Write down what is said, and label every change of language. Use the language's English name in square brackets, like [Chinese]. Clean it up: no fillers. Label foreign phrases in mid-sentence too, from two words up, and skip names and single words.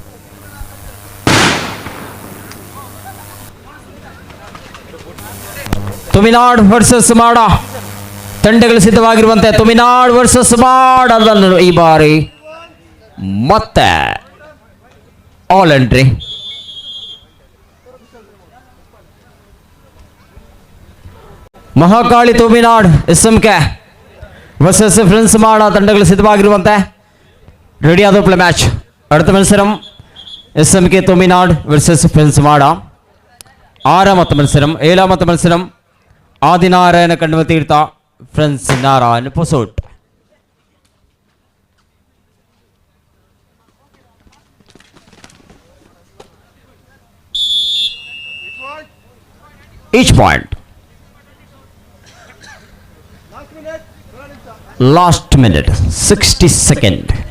[Kannada] ತುಮಿನಾಡ್ ವರ್ಸಸ್ ಮಾಡ ತಂಡಗಳು ಸಿದ್ಧವಾಗಿರುವಂತೆ ತುಮಿನಾಡ್ ವರ್ಸಸ್ ಮಾಡ ಅದನ್ನು ಈ ಬಾರಿ ಮತ್ತೆ [English] all entry. [Kannada] ಮಹಾಕಾಳಿ ತುಮಿನಾಡ್ SMK ವರ್ಸಸ್ ಫ್ರೆಂಡ್ಸ್ ಮಾಡ ತಂಡಗಳು ಸಿದ್ಧವಾಗಿರುವಂತೆ ರೆಡಿ ಆದ [English] play match. [Malayalam] അടുത്ത മത്സരം SMK തുമിനാട് വേഴ്സസ് ഫ്രണ്ട്സ് മാട. 6ാമത്തെ മത്സരം 7ാമത്തെ മത്സരം ആദിനാരായണ കണ്ണുമത്തീർത്ത ഫ്രണ്ട്സ് നാരായണ പൊസോട്ട്. [English] each point. Last minute 60 second.